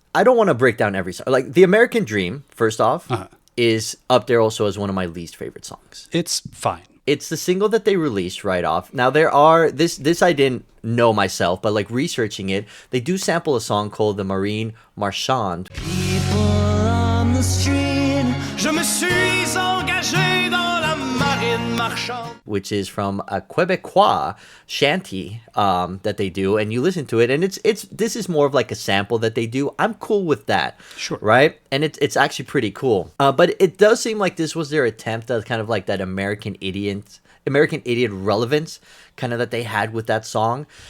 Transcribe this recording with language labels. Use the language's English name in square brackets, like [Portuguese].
[English] I don't want to break down every song. Like, The American Dream, first off, is up there also as one of my least favorite songs. It's fine. It's the single that they released right off. Now, there are, this I didn't know myself, but like researching it, they do sample a song called The Marine Marchand. People on the street, [French] je me suis engagé dans la marine marchande. [English] Which is from a Quebecois shanty that they do, and you listen to it, and this is more of like a sample that they do. I'm cool with that, sure, right? And it's actually pretty cool. But it does seem like this was their attempt at kind of like that American Idiot relevance kind of that they had with that song.